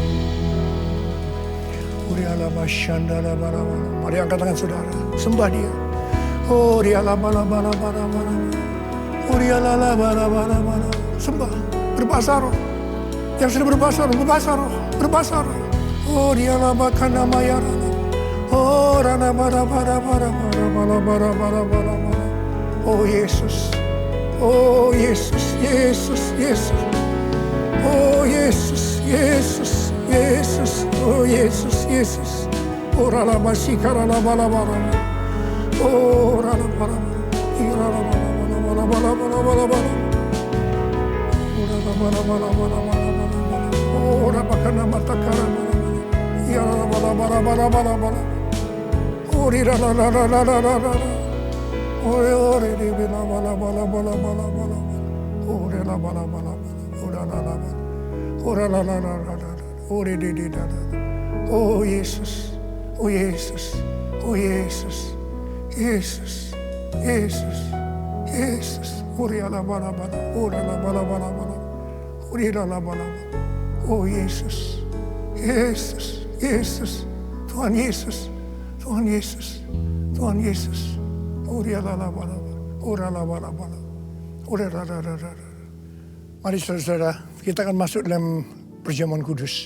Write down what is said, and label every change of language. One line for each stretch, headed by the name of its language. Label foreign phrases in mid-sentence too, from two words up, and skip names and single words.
Indonesian: Mari angkat tangan saudara, sembah Dia. Oh, Dia sembah, berbahasa roh. Yang sudah berbahasa roh, berbahasa roh. Oh, Dia labakana mayarana. Oh, rana bara. Oh, Yesus. Oh, Yesus, Yesus, Yesus. Oh, Yesus, Yesus, Yesus. Oh, Yesus, Yesus. Oh, rana basikara bara. Oh, rana bara. Oh, rabakana matakara. Ya bara. Oh, rira. Ore di bala. Ore la bala. Ora la. Ore di. Oh Yesus. Oh Yesus. Oh Yesus. Yesus. Yesus. Yesus. Ore la bala. Ora la bala. Ore la bala. Oh Yesus. Yesus. Yesus. Tuhan Yesus. Tuhan Yesus. Tuhan Yesus. Mari saudara, kita akan masuk dalam perjamuan kudus.